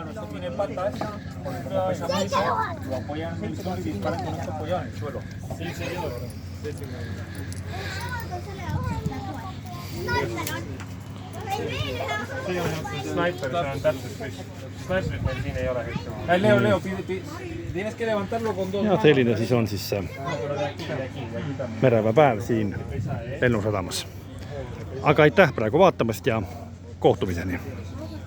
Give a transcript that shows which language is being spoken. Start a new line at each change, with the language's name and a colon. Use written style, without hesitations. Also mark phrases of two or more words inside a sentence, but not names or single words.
Estonian: Sniper, see on täpselt kõik. Sniperit meil siin ei ole kõik.
Spanish: Leo, tienes que levantarlo con dos.
Estonian: Ja selline siis on siis mereväe päev siin lennusadamas. Aga aitäh praegu vaatamast ja kohtumiseni!